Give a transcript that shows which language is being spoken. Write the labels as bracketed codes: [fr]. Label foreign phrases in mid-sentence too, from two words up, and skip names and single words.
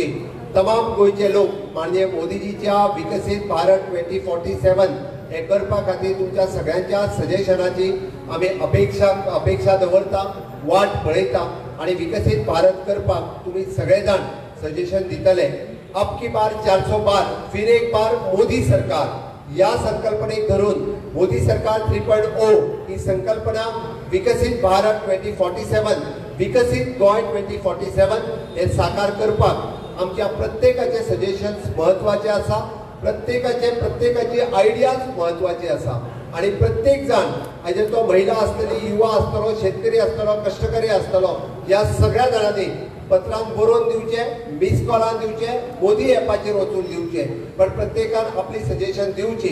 [kok] तमाम गोंयचे लोक माननीय मोदीजीच्या विकसित भारत 2047 हे करपा खातीर तुमच्या सगळ्यांच्या सजेशनाची आमी अपेक्षा दवरता, वाट पळयता आणि विकसित भारत करपाक तुम्ही सगळे जाण सजेशन दितले। [hi] अब की बार 400 पार, फिर एक बार मोदी सरकार [kok] या संकल्पनेक धरून मोदी सरकार 3.0 ही संकल्पना विकसित भारत 2047 विकसित गोंय 2047 हे साकार करपाक आमच्या प्रत्येकाचे सजेशन्स महत्वाचे आसा। प्रत्येकाची आयडियाज महत्वाची आसा आणि प्रत्येक जाण हाजे तो महिला आसतली, युवा आसतलो, शेतकरी आसतलो, कष्टकरी आसतलो, या सगळ्या जाणांनी पत्रान बरोवन दिवचे, मिस कॉलान दिवचे, मोदी ॲपाचेर वचून दिवचे, पण प्रत्येकान आपली सजेशन दिवची।